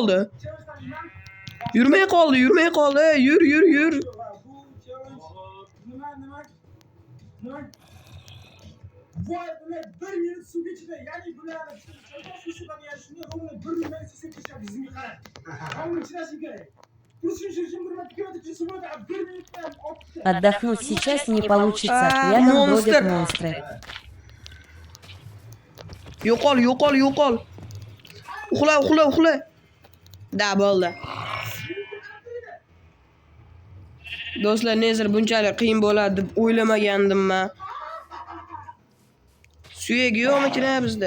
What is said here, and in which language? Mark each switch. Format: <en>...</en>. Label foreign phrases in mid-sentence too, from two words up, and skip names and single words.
<uz>Voy bular 1 minut suv ichida, ya'ni bularni suv yashini o'g'li 1 minut suv ichishga bizga qarang. Hamma ichrashi kerak.</uz> <ru>Отдохнуть сейчас не получится. Рядом бродят монстры.</ru> <uz>Yo'qol. Uxla. Da bo'ldi. Do'stlar, Nezer bunchalik qiyin bo'ladi deb o'ylamagandim men. Suyagi yo'qmi bizda?</uz>